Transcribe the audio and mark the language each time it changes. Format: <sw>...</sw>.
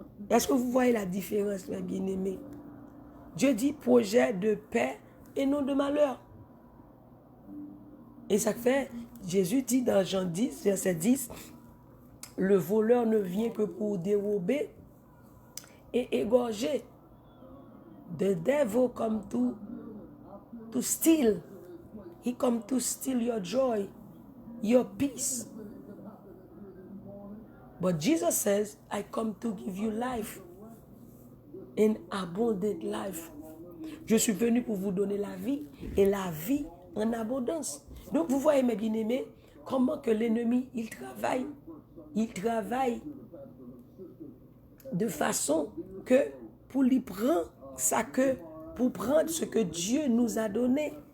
<fr>Est-ce que vous voyez la différence, mes bien-aimés? Dieu dit projet de paix et non de malheur. Et ça fait, Jésus dit dans Jean 10, verset 10, le voleur ne vient que pour dérober et égorger.</fr> <en>The devil come to steal. He come to steal your joy, your peace. But Jesus says, I come to give you life, an abundant life.</en> <fr>Je suis venu pour vous donner la vie et la vie en abondance. Donc vous voyez mes bien-aimés, comment que l'ennemi, il travaille de façon que pour lui prendre ça que, pour prendre ce que Dieu nous a donné.</fr>